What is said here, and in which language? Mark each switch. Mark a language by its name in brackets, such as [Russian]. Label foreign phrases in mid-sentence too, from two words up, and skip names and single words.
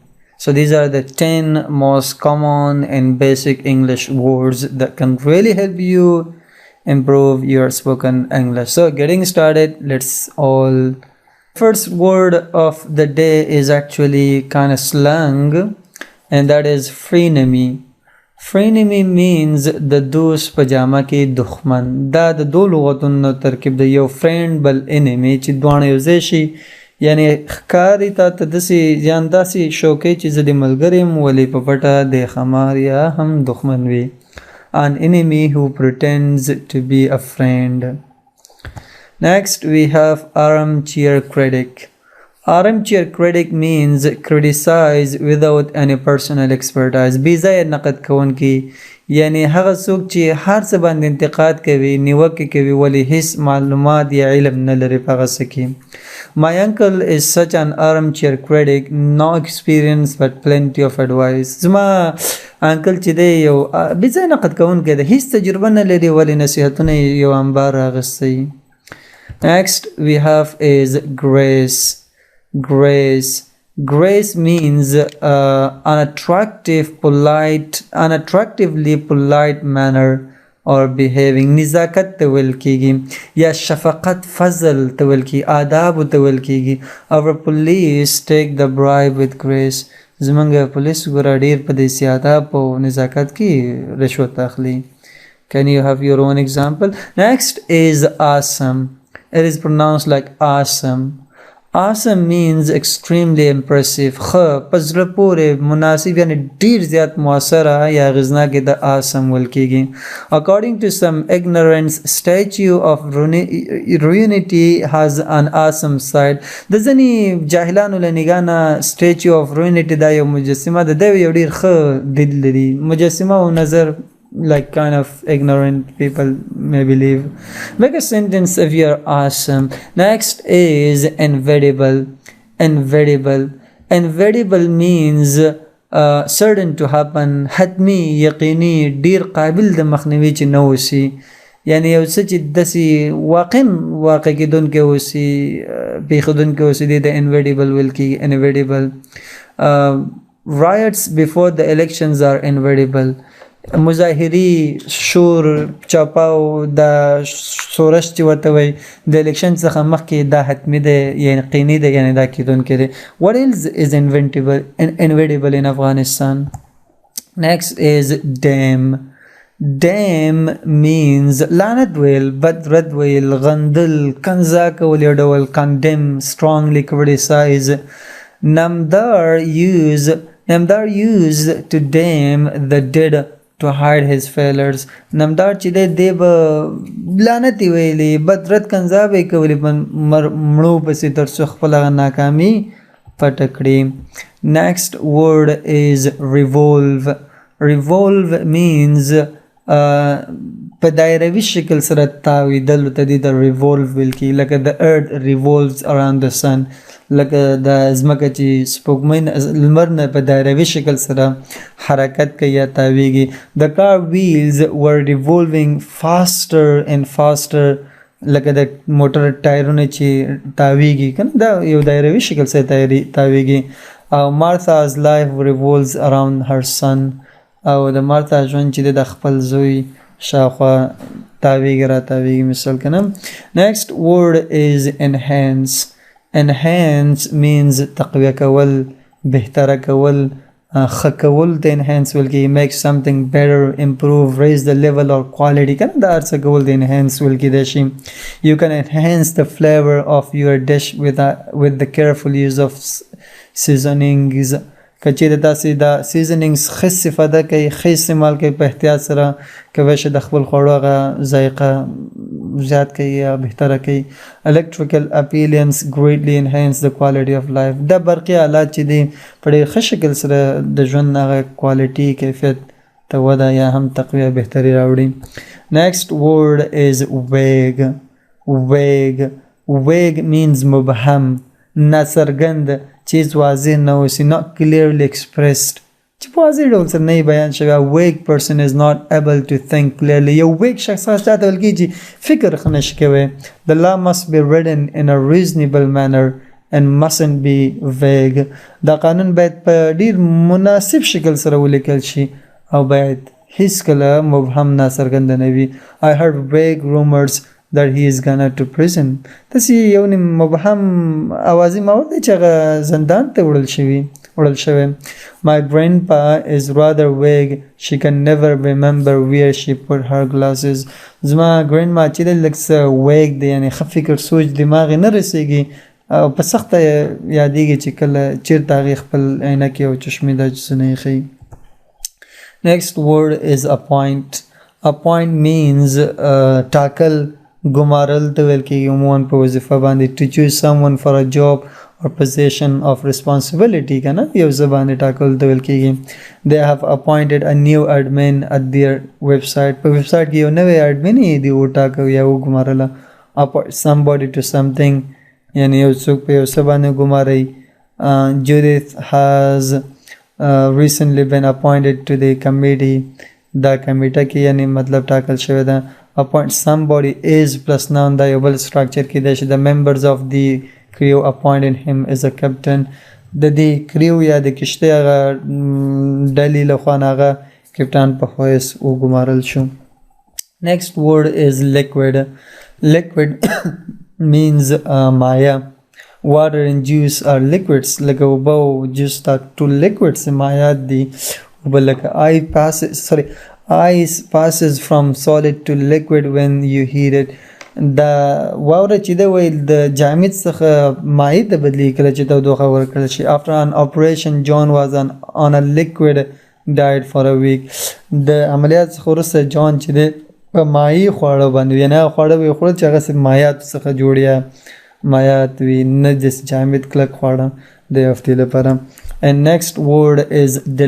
[English] So these are the 10 most common and basic English words that can really help you improve your spoken English. So getting started, let's all. First word of the day is actually kind of slang, and that is frenemy. Frenemy means the [Pashto] دوست پجامه کې دښمن. دا د دوه لغتونو ترکیب د یو فرند بل انمي چې دواړه یو ځای شي، یعنی ښکاري تا ته داسې ځان داسې شوقي چې زه د ملګری یم ولې په پټه د ښمار یا هم دښمن وي. [English] An enemy who pretends to be a friend. Next, we have armchair critic. Armchair critic means criticize without any personal expertise. [Pashto] بېځایه نقد کوونکی، یعنی هغه څوک چې هر څه باندې انتقاد کوي، نیوکې کوي ولې هیڅ معلومات یا علم نه لري په هغه څه کې. [English] My uncle is such an armchair critic, no experience but plenty of advice. [Pashto] زما انکل چې دی یو بېځایه نقد کوونکی دی، هیڅ تجربه نه لري ولې نصیحتونه یو انبار راغستی. [English] Next we have is grace. Grace means unattractively polite manner or behaving. [Pashto] نزاکت ته ویل کیږي یا شفقت فضل ته ویل کیږي، آداب ته ویل کیږي. [English] Our police take the bribe with grace. [Pashto] زمونږ پولیس ګوره ډیر په دې آداب او نزاکت کې رشوت اخلي. [English] Can you have your own example? Next is awesome. It is pronounced like awesome. Awesome means extremely impressive. [Pashto] پزړه پورې مناسب یعنی ډیر زیات موثره یا اغیزناکه د awesome ویل کیږي. [English] According to some ignorance, statue of unity has an awesome side. [Pashto] د ځینې جاهلانو له نګاه نه [English] statue of unity [Pashto] دا یو مجسمه ده، دا یو ډیر ښه دید لري. مجسمه او نظر [English] like kind of ignorant people may believe. Make a sentence if you're awesome. Next is inevitable. Inevitable means certain to happen. [Pashto] حتمی یقینی ډیر قابل د مخنیوي چې نه وسی، یعنی یو څه چې داسې واقع کېدونکی اوسي، پېښېدونکی اوسي دی د inevitable ویل کېږي. [English] inevitable. Riots before the elections are inevitable. [Pashto] مظاهري شور چاپاو د سورش چې ورته وایي د الیکشن څخه مخکې دا حتمي دی، یعنی یقیني دی، یعنی دا کېدونکی دی. [English] What else is inevitable in Afghanistan? Next is damn. Damn means [Pashto] لعنت ویل، بد رد ویل، غندل، کنځا کول یو ډول. [English] condemn strongly criticize. نمدار used to damn the dead to hide his failures. [Pashto] نمدار چې دی به لعنتي ویلي، بد رد کنځا به یې کولې مړو پسې تر څو خپل هغه ناکامي پټه کړي. [English] Next word is revolve. Revolve means [Pashto] په دایروي شکل سره تاویدل ته دی د revolve ویل کېږي، لکه [English] the earth revolves around the sun. [Pashto] لکه د ځمکه چې سپوږمۍ لمر نه په دایروي شکل سره حرکت کوي یا تاویږي. [English] The car wheels were revolving faster and faster. [Pashto] لکه د موټر ټایرونه چې تاویږي کنه دا یو دایروي شکل سره تاویږي. [English] او Martha's life revolves around her son. [Pashto] او د مارتا ژوند چې د خپل زوی شاوخوا تاویږي را تاویږي مثال کنه. [English] Next word is enhance. Enhance means [Pashto] تقویه کول، بهتره کول، ښه کول ته enhance ویل کېږي. [English] make something better, improve, raise the level or quality [Pashto] کنه دا هر څه کول د enhance ویل کېدای شي. [English] You can enhance the flavor of your dish with the careful use of seasonings. [Pashto] کچې د تاسې د سیزنینګز ښه استفاده کوي، ښه استعمال کوي په احتیاط سره، کولی شي د خپل خوړو هغه ذایقه زیات کوي یا بهتره کوي. [English] electrical appliance greatly enhance the quality of life. [Pashto] دا برقي آلات چې دي په ډېر ښه شکل سره د ژوند هغه کوالټي کیفیت ته وده یا هم تقویه بهتري راوړي. [English] Next word is vague. Vague means [Pashto] مبهم. ناڅرګند چیز واضح نه اوسي [English] not clearly expressed [Pashto] چې په واضح ډول سره نه بیان شوی [English] a weak person is not able to think clearly [Pashto] یو weak شخص هغه چاته ویل کېږي چې فکر ښه نشي کوی [English] the law must be written in a reasonable manner and mustn't be vague [Pashto] دا قانون باید په ډیر مناسب شکل سره ولیکل شي او باید هیڅ کله مبهم ناڅرګند نه وي [English] I heard vague rumors that he is gone to prison [Pashto] تاسې یو نیم مبهم اوازې ما اورېدی چې هغه زندان ته وړل شوی [English] My grandpa is rather vague she can never remember where she put her glasses [Pashto] زما grandma چې دی لږ څه vague دی یعنې ښه فکر سوچ دماغ یې نه رسېږي او په سخته یادېږي چې کله چېرته هغې خپل عینکې او چشمې دا څه نه ښیي [English] Next word is appoint appoint means [Pashto] ټاکل ګمارل ته ویل کېږي عموما په وظیفه باندې [English] to choose someone for a job or position of responsibility [Pashto] که نه یو ځای باندې ټاکل ته ویل کېږي [English] they have appointed a new admin at their website [Pashto] په ویبسایټ کې یو نوی admin یې دی وټاکه یا وګمارله [English] appoint somebody to something [Pashto] یعنې یو څوک په یو څه باندې ګمارئ [English] Judith has recently been appointed to the committee [Pashto] دا کمیټه کې یعنې مطلب ټاکل شوی ده [English] appoint somebody is plus noun [Pashto] دا یو بل structure کې دی چې [English] the members of the crew appointed him as a captain [Pashto] د دې crew یا د کشتۍ هغه ډلې لخوا هغه کپټان په حیث وګمارل شو [English] next word is liquid liquid means مایع water and juice are liquids [Pashto] لکه اوبه او جوس دا ټول liquids مایعات دي اوبه لکه [English] ice passes from solid to liquid when you heat it [Pashto] دا واوره چې دی ویل د جامد څخه مایع ته بدلېږي کله چې تودوخه ورکړل شي [English] after an operation John was on a liquid diet for a week [Pashto] د عملیات څخه وروسته جان چې دی په مایع خواړه باندې یعنې هغه خواړه به یې خوړل چې هغه صرف مایعاتو څخه جوړ یا مایعات وي نه داسې جامد کلک خواړه د یو هفتې لپاره [English] and next word is